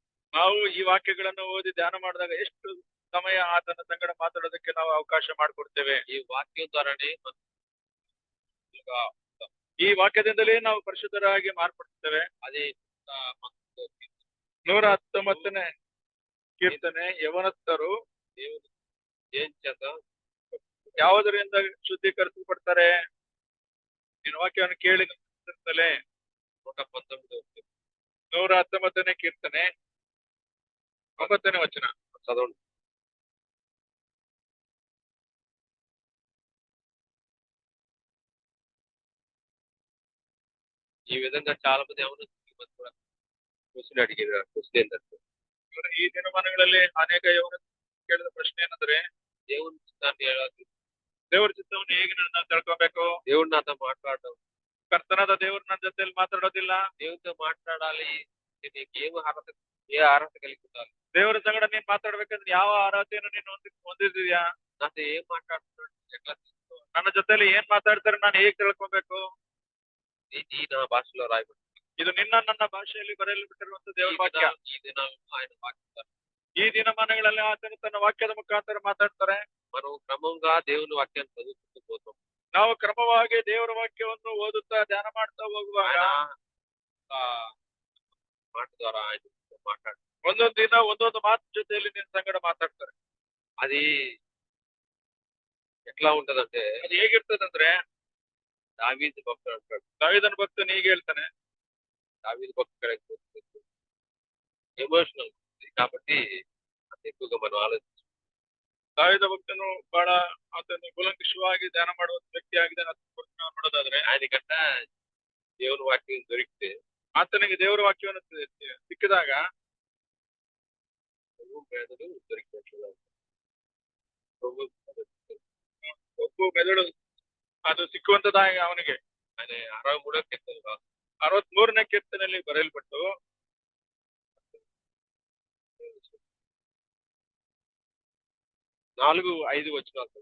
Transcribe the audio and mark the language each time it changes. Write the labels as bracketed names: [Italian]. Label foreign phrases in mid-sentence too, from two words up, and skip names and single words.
[Kannada] ನಾವು ಈ ವಾಕ್ಯಗಳನ್ನು ಓದಿ ಧ್ಯಾನ ಮಾಡಿದಾಗ ಎಷ್ಟು ಸಮಯ ಆತನ ಸಂಗಡ ಮಾತಾಡೋದಕ್ಕೆ ನಾವು ಅವಕಾಶ ಮಾಡಿಕೊಡ್ತೇವೆ. [Telugu] ఈ వాక్యం ద్వారానే మనం [Kannada] ಈ ವಾಕ್ಯದಿಂದಲೇ ನಾವು ಪರಿಶುದ್ಧರಾಗಿ ಮಾರ್ಪಡ್ತೇವೆ. [Telugu] అదే [Kannada] 119ನೇ ಕೀರ್ತನೆ, ಯವನಸ್ಥರು [Telugu] దేవుడు ఏం చేత [Kannada] ಯಾವುದರಿಂದ ಶುದ್ಧೀಕರಿಸಲ್ಪಡ್ತಾರೆ? ನಿನ್ನ ವಾಕ್ಯವನ್ನು ಕೇಳಿ ಗಮನಿಸಿರ್ತಲೇ. 119 119ನೇ ಕೀರ್ತನೆ 9ನೇ ವಚನ [Telugu] చదవండి. ఈ విధంగా చాలా మంది ఏమన్నా కూడా క్వశ్చన్ అడిగిన క్వశ్చన్ ఏంటంటే, [Kannada] ಈ ದಿನಮಾನಗಳಲ್ಲಿ ಅನೇಕ ಯವನ ಕೇಳಿದ ಪ್ರಶ್ನೆ ಏನಂದ್ರೆ, [Telugu] దేవుని చిత్తాన్ని ఎలా [Kannada] ದೇವರ ಚಿತ್ತವನ್ನು ಹೇಗೆ ನಾವು ತಿಳ್ಕೊಬೇಕು? [Telugu] దేవుడు నాతో మాట్లాడడం, [Kannada] ಕರ್ತನಾದ ದೇವರು ನನ್ನ ಜೊತೆಯಲ್ಲಿ ಮಾತಾಡೋದಿಲ್ಲ. [Telugu] దేవునితో మాట్లాడాలి నీకు ఏ అర్హత కలిగి ఉండాలి? [Kannada] ದೇವರ ಸಂಗಡ ನೀನ್ ಮಾತಾಡ್ಬೇಕಂದ್ರೆ ಯಾವ ಅರ್ಹತೆಯನ್ನು ನೀನು ಹೊಂದಿದ್ಯಾ? [Telugu] నాతో ఏం మాట్లాడుతున్నాడు ఎట్లా తెలుసుకోవాలి? [Kannada] ನನ್ನ ಜೊತೆಲಿ ಏನ್ ಮಾತಾಡ್ತಾರೆ ನಾನು ಹೇಗ್ ತಿಳ್ಕೊಬೇಕು? [Telugu] ఈ నా భాషలో రాయబడి [Kannada] ಇದು ನಿನ್ನ ನನ್ನ ಭಾಷೆಯಲ್ಲಿ ಬರೆಯಲ್ಪಟ್ಟಿರುವಂತ ದೇವರ ವಾಕ್ಯ. [Telugu] ఈ దినాల్లో ఆయన వాక్యం [Kannada] ಈ ದಿನಮಾನಗಳಲ್ಲಿ ಆತನು ತನ್ನ ವಾಕ್ಯದ ಮುಖಾಂತರ ಮಾತಾಡ್ತಾರೆ. [Telugu] మనం క్రమంగా దేవుని వాక్యాన్ని చదువుకుంటూ పోతాం. [Kannada] ನಾವು ಕ್ರಮವಾಗಿ ದೇವರ ವಾಕ್ಯವನ್ನು ಓದುತ್ತಾ ಧ್ಯಾನ ಮಾಡ್ತಾ ಹೋಗುವಾಗ [Telugu] ఆయన ఆ మాట ద్వారా ఆయన మాట్లాడు, [Kannada] ಒಂದೊಂದು ದಿನ ಒಂದೊಂದು ಮಾತು ಜೊತೆಯಲ್ಲಿ ನಿನ್ನ ಸಂಗಡ ಮಾತಾಡ್ತಾರೆ. [Telugu] అది ఎట్లా ఉంటదంటే, [Kannada] ಅದು ಹೇಗಿರ್ತದಂದ್ರೆ, [Telugu] దావీదు భక్తుడు అంటాడు, [Kannada] ದಾವೀದನ ಭಕ್ತನು ಹೀಗೆ ಹೇಳ್ತಾನೆ. [Telugu] దావీదు భక్తుడు ఎమోషనల్ కాబట్టి అది ఎక్కువగా మనం ఆలోచించాలి. [Kannada] ದಾವೀದ ಭಕ್ತನು ಬಹಳ ಆತನು ಕುಲಂಕುಷವಾಗಿ ಧ್ಯಾನ ಮಾಡುವಂತ ವ್ಯಕ್ತಿ ಆಗಿದೆ ನೋಡೋದಾದ್ರೆ, [Telugu] ఆయనకంట దేవుని వాక్యం దొరికితే [Kannada] ಆತನಿಗೆ ದೇವರ ವಾಕ್ಯವನ್ನು ಸಿಕ್ಕಿದಾಗ [Telugu] పేదలు దొరికినట్లుగా [Kannada] ಒಬ್ಬ ಮೆದುಳು ಅದು ಸಿಕ್ಕುವಂತದಾಗ ಅವನಿಗೆ [Telugu] ఆయన 63వ కీర్తన [Kannada] 63ನೇ ಕೀರ್ತನೆಯಲ್ಲಿ ಬರೆಯಲ್ಪಟ್ಟು [Telugu] 4-5 వచనాలు